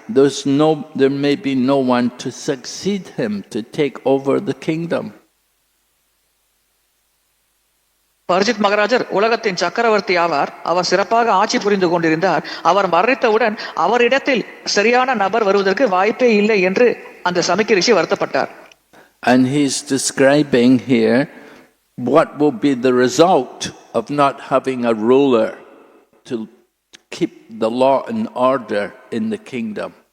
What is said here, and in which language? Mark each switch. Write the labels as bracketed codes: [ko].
[en] there may be no one to succeed him to take over the kingdom. [ta] பரிஜித் மகாராஜர் உலகத்தின் சக்கரவர்த்தி ஆவார். அவர் சிறப்பாக ஆட்சி புரிந்து கொண்டிருந்தார். அவர் மரணித்தவுடன் அவரிடத்தில் சரியான நபர் வருவதற்கு வாய்ப்பே இல்லை என்று அந்த சமிக்க ரிஷி வருத்தப்பட்டார். [en] And he's describing here what will be the result of not having a ruler to keep the law and order in the kingdom.